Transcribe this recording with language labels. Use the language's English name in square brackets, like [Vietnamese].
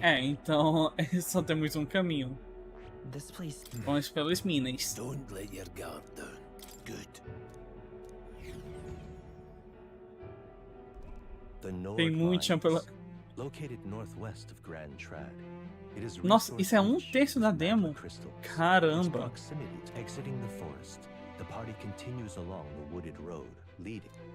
[Portuguese] É, então só temos um caminho. [English] This place. [Portuguese] Vamos pelas minas. [English] Don't let your guard down. Good. The Nord [Portuguese] Tem muito chão pela. [English] located northwest of Grand Trad. It is [Portuguese] Nossa, isso é terço da demo? Caramba. [English] Proximity to exiting the forest. The party continues along the wooded road leading.